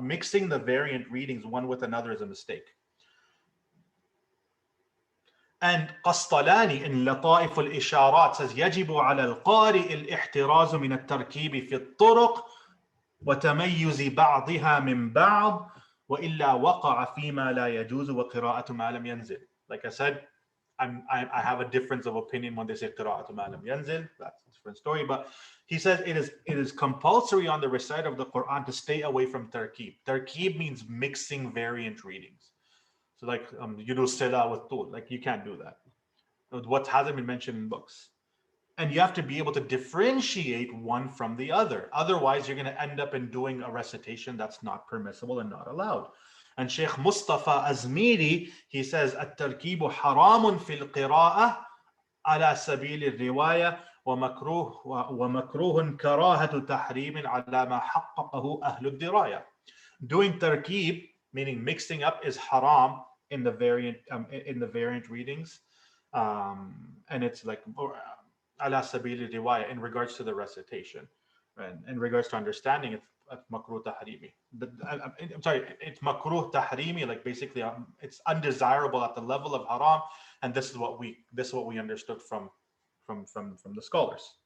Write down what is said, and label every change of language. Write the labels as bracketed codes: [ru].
[en] Mixing the variant readings one with another is a mistake. And Qastalani in [ar] لطائف الإشارات [en] says [ar] يجب على القارئ الاحتراز من التركيب في الطرق وتميز بعضها من بعض وإلا وقع فيما لا يجوز وقراءة ما لم ينزل. [en] Like I said, I have a difference of opinion when they say [ar] قراءة ما لم ينزل. [en] That's a different story. But he says it is compulsory on the reciter of the Quran to stay away from tarkib. Tarkib means mixing variant readings. So like you do sila with tul, like you can't do that. What hasn't been mentioned in books. And you have to be able to differentiate one from the other. Otherwise, you're going to end up in doing a recitation that's not permissible and not allowed. And Sheikh Mustafa Azmiri, he says, [ar] التركيب حرام في القراءة على سبيل الرواية ومكروه كراهة تحريم على ما حققه أهل الدراية. [en] Doing tarkib, meaning mixing up, is haram in the variant readings, and it's like [ar] ala sabili riwaya [en] in regards to the recitation, and in regards to understanding, it's makruh tahrimi. I'm sorry, it's makruh tahrimi, like basically it's undesirable at the level of haram, and this is what we understood from the scholars.